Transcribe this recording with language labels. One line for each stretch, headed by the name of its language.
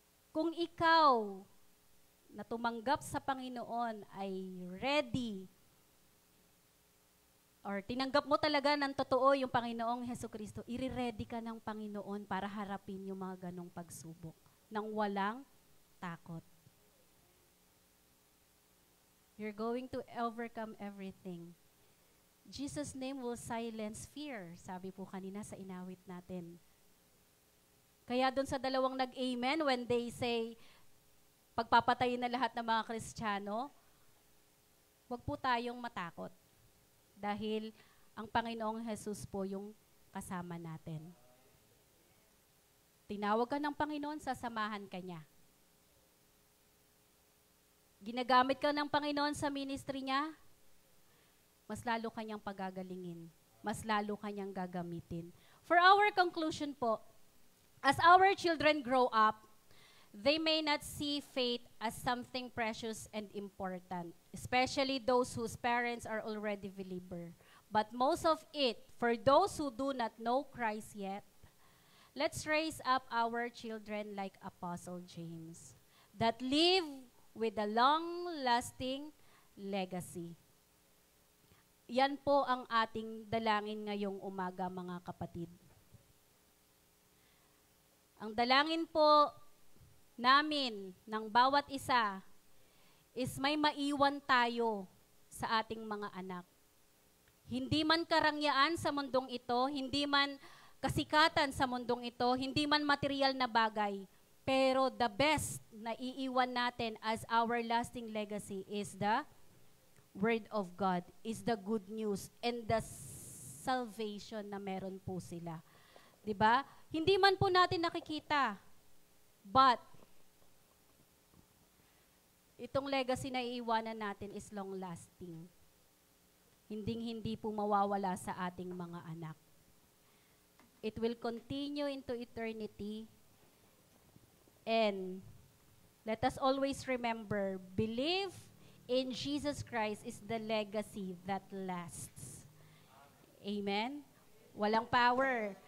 Filipino: Kung ikaw na tumanggap sa Panginoon ay ready or tinanggap mo talaga ng totoo yung Panginoong Hesukristo, i-ready ka ng Panginoon para harapin yung mga ganong pagsubok nang walang takot.
English: You're going to overcome everything. Jesus' name will silence fear,
Filipino: sabi po kanina sa inawit natin. Kaya doon sa dalawang nag-amen,
English: when they say,
Filipino: pagpapatayin na lahat ng mga Kristiyano, huwag po tayong matakot. Dahil ang Panginoong Jesus po yung kasama natin. Tinawag ka ng Panginoon, sasamahan ka niya. Ginagamit ka ng Panginoon sa ministry niya, mas lalo kanyang pagagalingin. Mas lalo kanyang gagamitin.
English: For our conclusion po, as our children grow up, they may not see faith as something precious and important, especially those whose parents are already believer. But most of it, for those who do not know Christ yet, let's raise up our children like Apostle James, that live with a long-lasting legacy.
Filipino: Yan po ang ating dalangin ngayong umaga, mga kapatid. Ang dalangin po namin ng bawat isa is may maiwan tayo sa ating mga anak. Hindi man karangyaan sa mundong ito, hindi man kasikatan sa mundong ito, hindi man material na bagay, pero
English: the best
Filipino: na iiwan natin
English: as our lasting legacy is the Word of God, is the good news and the salvation
Filipino: na meron po sila. 'Di ba? Hindi man po natin nakikita, but itong legacy na iiwanan natin
English: is long-lasting.
Filipino: Hinding-hindi po mawawala sa ating mga anak.
English: It will continue into eternity. And let us always remember, believe in Jesus Christ is the legacy that lasts. Amen?
Filipino: Walang power.